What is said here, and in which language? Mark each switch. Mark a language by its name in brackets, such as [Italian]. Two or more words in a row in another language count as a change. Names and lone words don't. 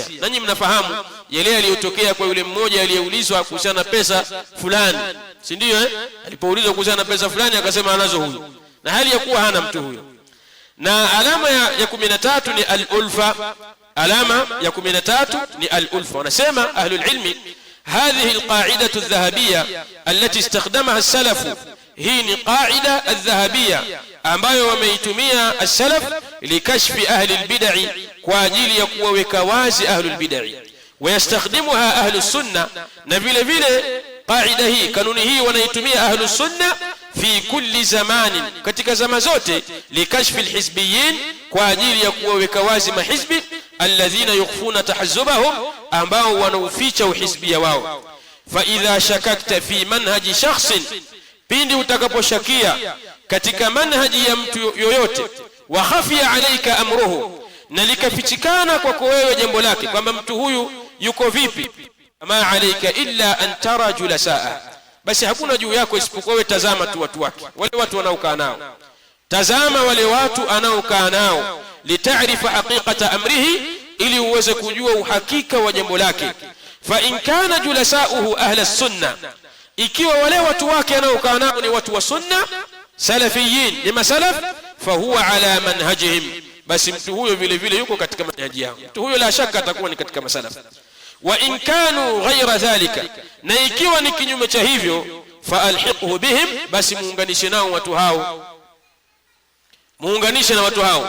[Swahili] Nanyi mnafahamu yale yaliyotokea kwa yule mmoja aliyeulizwa kuhusiana na pesa fulani, si ndio? Alipoulizwa kuhusiana na pesa fulani akasema anazo huyo, na hali ya kuwa hana mtu huyo. Na alama ya 13 ni al-ulfa. Alama ya 13 ni al-ulfa. [Arabic] Wanasema أهل العلم, هذه القاعدة الذهبية التي استخدمها السلف، هي قاعدة الذهبية [Swahili] ambayo wameitumia [Arabic] السلف لكشف أهل البدعة, [Swahili] kwa ajili ya kuwaweka wazi [Arabic] أهل البدعة ويستخدمها أهل السنة, [Swahili] na vile vile qaida hii, kanuni hii wanaitumia [Arabic] أهل السنة في كل زمان, [Swahili] katika zama zote, [Arabic] لكشف الحزبيين, [Swahili] kwa ajili ya kuwaweka wazi mahizbi, [Arabic] الذين يخفون تحزبهم, [Swahili] ambao wanauficha uhizbia wao. [Arabic] فإذا شككت في منهج شخص, [Swahili] pindi utakaposhakia katika manhaji ya mtu yoyote, [Arabic] وخفي عليك أمره, [Swahili] na likafichikana kwako wewe jambo lake, kwamba mtu huyu yuko vipi, [Arabic] ما عليك إلا أن ترى جلساءه, [Swahili] basi hakuna juu yako isipokuwa wewe tazama tu watu wake, wale watu wanaokaa nao, tazama wale watu anaokaa nao, [Arabic] لتعرف حقيقة أمره, [Swahili] ili uweze kujua uhakika wa jambo lake. [Arabic] فإن كان جلساؤه أهل السنة, [Swahili] ikiwa wale watu wake anaokaa nao ni watu wa sunna, salafiyin, ni masalaf, [Arabic] فهو على منهجهم, [Swahili] basi mtu huyo vile vile yuko katika manhaji yao, mtu huyo la shaka atakuwa ni katika masalaf. [Arabic] وإن كانوا غير ذلك, [Swahili] na ikiwa ni kinyume cha hivyo, [Arabic] فألحقه بهم, [Swahili] basi muunganishe nao watu hao, muunganishe na watu hao.